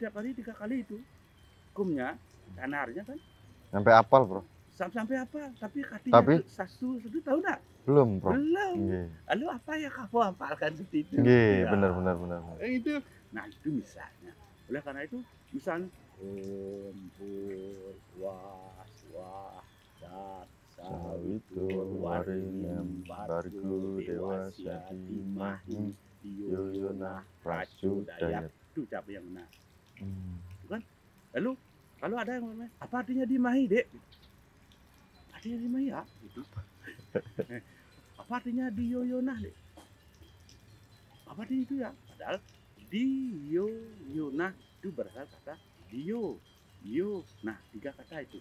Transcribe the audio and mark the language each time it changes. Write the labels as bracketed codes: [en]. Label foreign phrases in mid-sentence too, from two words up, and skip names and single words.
[id] Setiap hari 3 kali itu hukumnya kanarnya kan Sampai apal, Prof. sampai apa tapi artinya Tapi satu tahu nggak belum, Prof. belum. Nggih. Lalu apa yang kamu hafalkan seperti itu Nggih, ya. benar. Itu nah itu misalnya oleh karena itu misalnya [sa] Om Purwas Wah Dat Sawitur Waringin Bargo Dewasya Dimahi Yoyona Pracudayat [id] itu ucapan yang benar. Kan? Lalu kalau ada yang ngomong apa artinya Dimahi dek? Artinya Dimahi ya gitu. Apa artinya Diyoyona dek? Apa artinya itu ya? Padahal Diyoyona itu berasal kata Dio, Yo, nah 3 kata itu.